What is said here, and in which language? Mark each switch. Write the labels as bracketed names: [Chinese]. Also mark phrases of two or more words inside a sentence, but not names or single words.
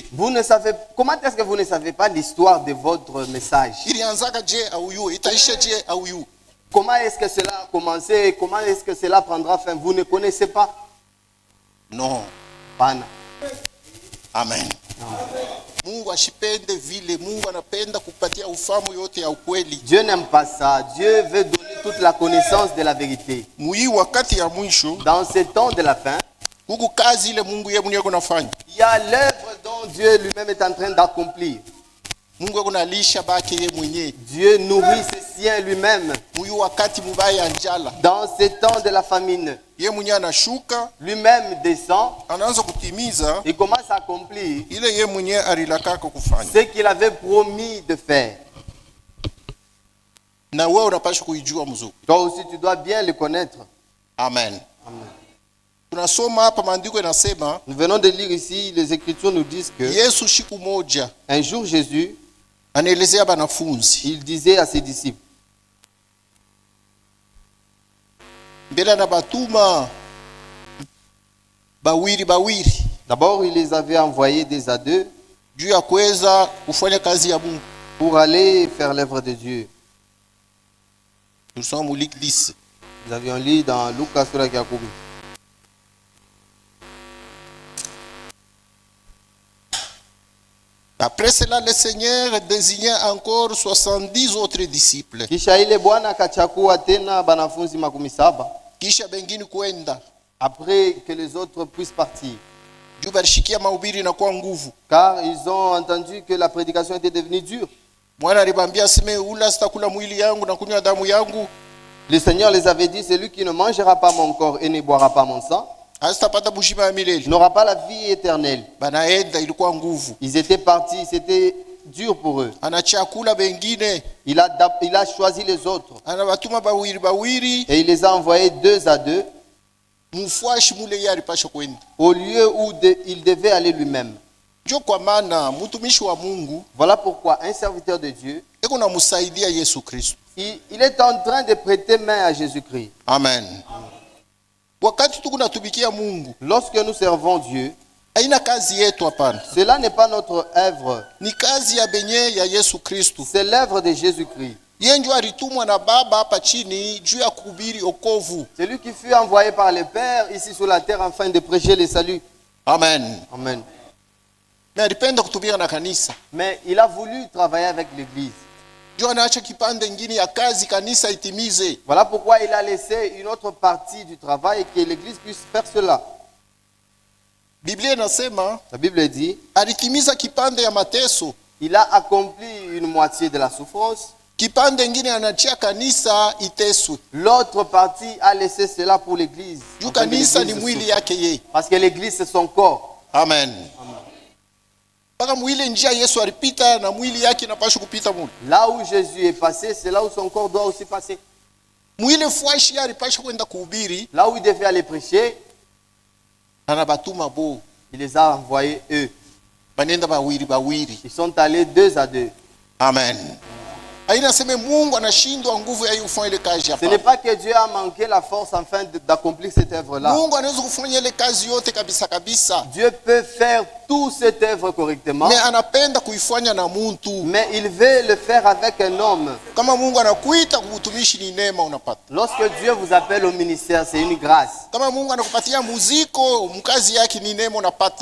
[French] Vous ne savez, comment est-ce que vous ne savez pas l'histoire de votre message? [Swahili] Ilianzaka je au hiyo? Itaisha je au hiyo? [French] Comment est-ce que cela a commencé? Comment est-ce que cela prendra fin? Vous ne connaissez pas? Non. [Swahili] Pana. Amen. Mungu ashipende vile. Mungu anapenda kupatia ufahamu yote ya ukweli. [French] Dieu n'aime pas ça. Dieu veut donner toute la connaissance de la vérité. [Swahili] Mui wakati ya mwisho, [French] Dans ce temps de la fin, [Swahili] huku kazi ile Mungu yeye mwenyewe kunafanya. [French] il y a l'œuvre dont Dieu lui-même est en train d'accomplir. [Swahili] Mungu kunalisha baki yeye mwenyewe. [French] Dieu nourrit ses siens lui-même. [Swahili] Mui wakati mubaya njala, [French] Dans ce temps de la famine, [Swahili] yeye mwenyewe anashuka, [French] lui-même descend. [Swahili] anaanza kutimiza [French] Il commence à accomplir [Swahili] ile yeye mwenyewe alilakaka kufanya. [French] ce qu'il avait promis de faire. [Swahili] Na wewe unapaswa kuijua mzuri. [French] Toi aussi, tu dois bien le connaître. [Swahili] Amen. [French] Amen. [Swahili] Tunasoma hapa maandiko yanasema [French] Nous venons de lire ici, les Écritures nous disent que [Swahili] Yesu siku moja [French] un jour Jésus, [Swahili] anaelezea banafunzi [French] il disait à ses disciples, [Swahili] mbele na batuma bawiri [French] d'abord il les avait envoyés deux à deux [Swahili] juu ya kuweza kufanya kazi ya Mungu. [French] pour aller faire l'œuvre de Dieu. Nous sommes au Luc 10. Nous avions lu dans Lucas [Swahili] sura ya 10. [French] Après cela, le Seigneur désigna encore 70 autres disciples. [Swahili] Kisha ile Bwana akachagua tena banafunzi 7 Kisha bengine kwenda [French] après que les autres puissent partir, [Swahili] juu balishikia mahubiri na kwa nguvu. [French] car ils ont entendu que la prédication était devenue dure. [Swahili] Mwana alibambia aseme ula sitakula mwili yangu na kunywa damu yangu [French] Le Seigneur les avait dit, celui qui ne mangera pas mon corps et ne boira pas mon sang [Swahili] hazitapata bushima ya milele. [French] n'aura pas la vie éternelle. [Swahili] Banaenda ilikuwa nguvu. [French] Ils étaient partis, c'était dur pour eux. [Swahili] Anachakula bengine, [French] Il a choisi les autres [Swahili] anabatuma bawiri bawiri, [French] et il les a envoyés 2 à 2 [Swahili] mfuashi mule yeye alipasha kwenda. [French] au lieu où il devait aller lui-même. [Swahili] Ndio kwa maana mtumishi wa Mungu [French] Voilà pourquoi un serviteur de Dieu, [Swahili] eko namsaidia Yesu Kristo. [French] il est en train de prêter main à Jésus-Christ. Amen. [Swahili] Wakati tukunatumikia Mungu, [French] Lorsque nous servons Dieu, [Swahili] haina kazi yetu hapana. [French] cela n'est pas notre œuvre, [Swahili] Ni kazi ya benye ya Yesu Kristo. [French] c'est l'œuvre de Jésus-Christ. [Swahili] Yeye ndio alitumwa na Baba hapa chini juu ya kuhubiri okovu. [French] C'est lui qui fut envoyé par le Père ici sur la terre afin de prêcher le salut. [Swahili] Amen. [French] Amen. [Swahili] Na alipenda kutumika na kanisa. [French] Mais il a voulu travailler avec l'Église. [Swahili] Ndio anaacha kipande ngine ya kazi kanisa itimize. [French] Voilà pourquoi il a laissé une autre partie du travail et que l'Église puisse faire cela. [Swahili] Biblia inasema [French] La Bible dit, [Swahili] alitimiza kipande ya mateso. [French] il a accompli une moitié de la souffrance. [Swahili] Kipande ngine anachia kanisa iteswe. [French] L'autre partie a laissé cela pour l'Église. [Swahili] Juu [French] Afin que [Swahili] kanisa ni [French] l'Église [Swahili] mwili [French] souffre. [Swahili] yake yeye. [French] Parce que l'Église c'est son corps. Amen. [Swahili] Mpaka mwili njia Yesu alipita na mwili yake inapaswa kupita mule. [French] Là où Jésus est passé, c'est là où son corps doit aussi passer. [Swahili] Mwili fuashi alipaswa kwenda kuhubiri, [French] Là où il devait aller prêcher, [Swahili] anabatuma bo. [French] il les a envoyés eux. [Swahili] Banenda bawiri bawiri. [French] Ils sont allés 2 à 2. Amen. [Swahili] Haina sema Mungu anashindwa nguvu ya kufanya ile kazi [French] Ce [Swahili] hapa. [French] n'est pas que Dieu a manqué la force afin d'accomplir cette œuvre-là. [Swahili] Mungu anaweza kufanya ile kazi yote kabisa kabisa. [French] Dieu peut faire toute cette œuvre correctement, [Swahili] Mais anapenda kuifanya na muntu. [French] mais il veut le faire avec un homme. [Swahili] Kama Mungu anakuita kuutumishi ni neema unapata. [French] Lorsque Dieu vous appelle au ministère, c'est une grâce. [Swahili] Kama Mungu anakupatia muziko, mkazi yake ni neema unapata.